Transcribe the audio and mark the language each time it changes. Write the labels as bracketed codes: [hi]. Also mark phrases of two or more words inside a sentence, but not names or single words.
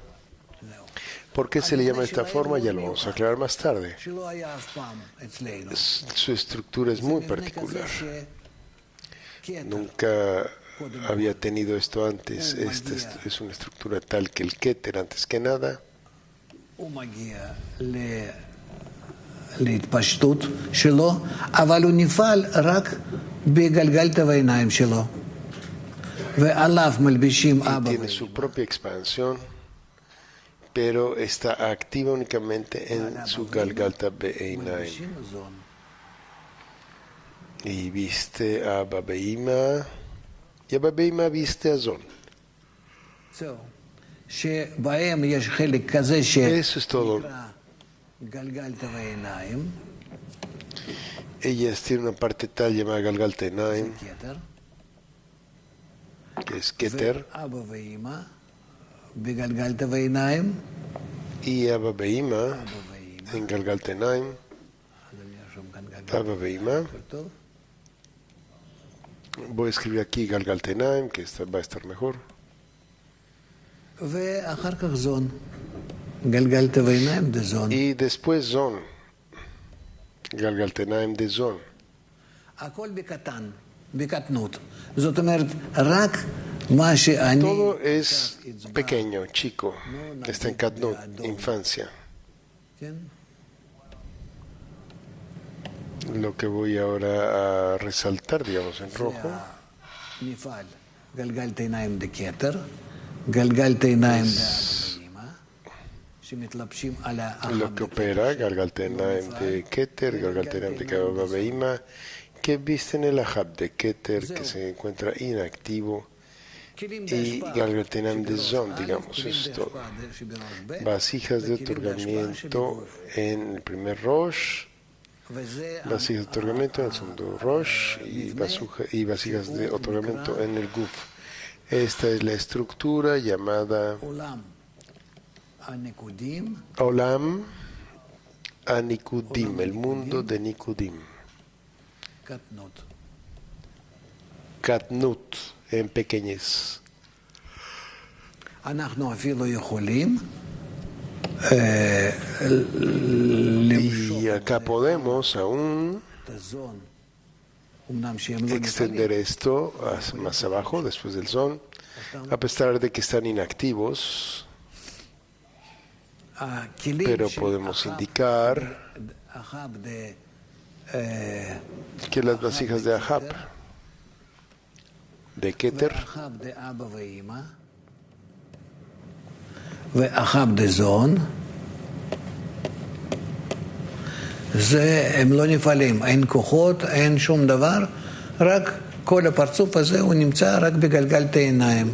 [es] ¿Por qué se le llama de esta forma? Ya lo vamos a aclarar más tarde. Su estructura es muy particular. Nunca había tenido esto antes. Esta es una estructura tal que el Keter, antes que nada, [he] להתפשטות שלו, אבל הוא נפעל רק בגלגלת העיניים שלו. ועליו מלבישים אבא [es] tiene su propia expansión, pero está activa únicamente en su [he] גלגלתא בעיניים. [es] Y viste a [he] אבא ואמא, [es] y [he] אבא ואמא [es] viste a Zon. [he] זהו. שבהם יש חלק כזה [es] Eso es todo. [he] גלגלת העיניים, [es] Ellas tienen una parte tal llamada [he] גלגלתא עיניים, כתר, [es] que es Keter, [he] ואבא ואמא בגלגלת העיניים, [es] y [he] אבא ואמא [es] en [he] גלגלתא עיניים, אז אני ארשום כאן גלגלת, אבא ואמא. טוב? [es] Voy a escribir aquí [he] גלגלתא עיניים, [es] que va a estar mejor. [he] ואחר כך זון. גלגלת העיניים זה זון. [es] Y después Zon, [he] גלגלתא עיניים [es] de Zon. [he] הכל בקטן, בקטנות. זאת אומרת, רק מה שאני... [es] Todo es pequeño, chico, está en Katnut, infancia. [he] כן? [es] Lo que voy ahora a resaltar, digamos, en rojo, [he] נפעל. גלגלת עיניים דקטר, גלגלת עיניים דאמא, שמתלבשים על [es] lo que opera, [he] גלגלתא עיניים [es] de Keter, [he] גלגלתא עיניים [es] de [he] אבא ואמא, [es] que visten el Ahab de Keter, que se encuentra inactivo, y [he] גלגלתא עיניים [es] de Zon, digamos, eso es todo. Vasijas de otorgamiento en el primer Rosh, vasijas de otorgamiento en el segundo Rosh y vasijas de otorgamiento en el Guf. Esta es la estructura llamada [he] עולם הנקודים, עולם הנקודים, [es] el mundo de Nikudim. [he] קטנות. [es] Katnut, en pequeñez. [he] אנחנו אפילו יכולים [es] Y acá podemos aún [he] את הזון, אמנם שהם לא [es] extender esto más abajo, después del Zon, a pesar de que están inactivos, [he] הכלים [es] pero [he] של [es] podemos [he] אחאב- [es] indicar [he] אחאב [es] que las vasijas de Ahab de Keter, [he] ואחיו דאבא ואימא, ואחיו דזון, הם לא נפעלים, אין כוחות, אין שום דבר, רק כל הפרצוף הזה הוא נמצא רק בגלגל העיניים.